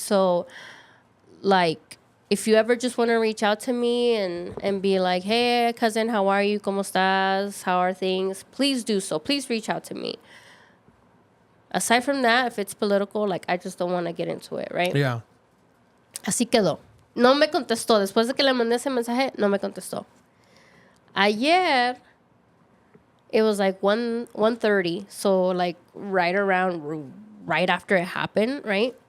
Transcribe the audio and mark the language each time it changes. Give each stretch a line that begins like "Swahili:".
English: So, like, if you ever just want to reach out to me and be like, hey, cousin, how are you?
Spanish: ¿Cómo estás?
English: How are things? Please do so. Please reach out to me. Aside from that, if it's political, like, I just don't want to get into it, right? Yeah.
Spanish: Así quedó. No me contestó. Después de que le mandé ese mensaje, no me contestó. Ayer,
English: it was like 1:30, so, like, right after it happened, right?